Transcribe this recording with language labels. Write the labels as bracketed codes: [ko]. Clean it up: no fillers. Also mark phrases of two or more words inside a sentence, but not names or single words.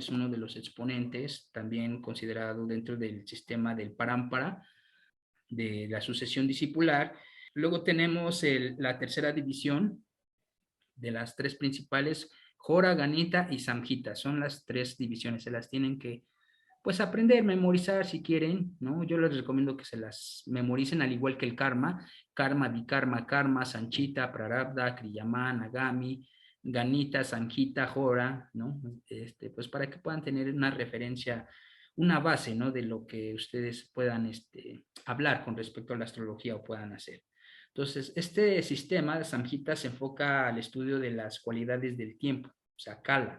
[es] Es uno de los exponentes, también considerado dentro del sistema del Parámpara, de la sucesión discipular. Luego tenemos la tercera división de las tres principales, Jora, Ganita y Samhita. Son las tres divisiones, se las tienen que pues aprender, memorizar si quieren, ¿no? Yo les recomiendo que se las memoricen al igual que el karma, karma, vikarma, karma, sanchita, prarabdha, kriyaman, agami, ganita, sanjita, jora, ¿no? Pues para que puedan tener una referencia, una base, ¿no? De lo que ustedes puedan hablar con respecto a la astrología o puedan hacer. Entonces, este sistema de Samhita se enfoca al estudio de las cualidades del tiempo, o sea, kala.